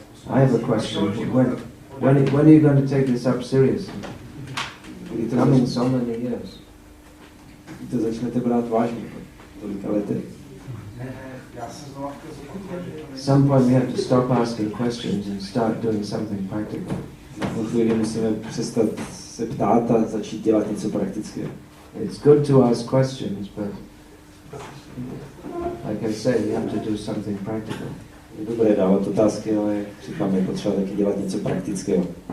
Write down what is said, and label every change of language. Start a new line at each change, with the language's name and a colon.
English: I have a question. When are you going to take this up seriously? It's coming so many years.
Czech: To začnete brát vážně, tolika lety.
English: At some point we have to stop asking questions and start doing something practical.
Czech: Na chvíli musíme přestat se ptát a začít dělat něco praktického.
English: It's good to ask questions, but like I say, we have to do something practical.
Czech: Je dobré dávat otázky, ale jak říkám, je potřeba taky dělat něco praktického.